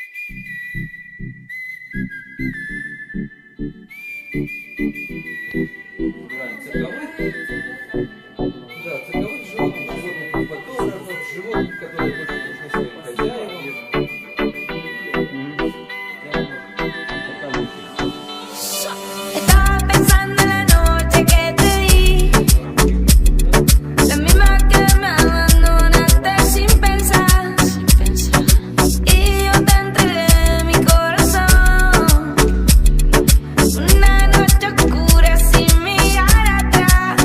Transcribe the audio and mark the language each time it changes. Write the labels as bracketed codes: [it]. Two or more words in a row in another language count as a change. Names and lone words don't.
[ru] Да, цирковых животных, фотографов, животных, которые больше нужны своим хозяевам. [es] Estaba pensando en la noche que te di, la misma que me abandonaste sin pensar. Y yo te entregué mi corazón, una noche oscura sin mirar atrás.